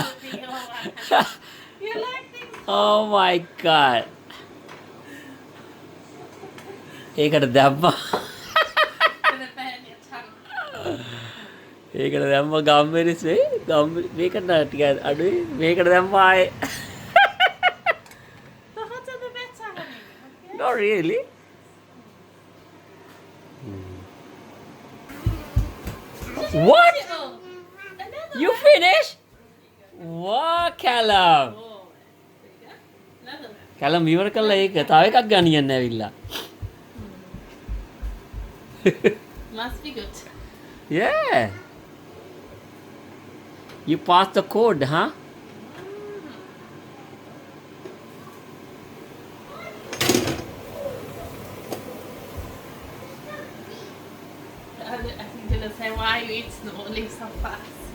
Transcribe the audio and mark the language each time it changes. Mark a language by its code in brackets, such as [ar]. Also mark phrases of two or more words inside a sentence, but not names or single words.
[en] You like things? Oh my god. [si] ඒකට දැම්මා. [en] Gonna burn your tongue. [si] ඒකට දැම්ම ගම්මිරිස් වෙයි. මේකට ටිකක් අඩුයි. මේකට දැම්මා ආයේ. [en] The hotter the better, honey. Okay? Not really. What? Oh, another You one. finished? Wow, Callum. Oh, there you go. Another one. [si] Callum ඉවර කළා ඒක. තව එකක් ගනියන්න ඇවිල්ලා. [en] Must be good. Yeah. You passed the code, huh? I think Dylan say, why are you eating them all these so fast?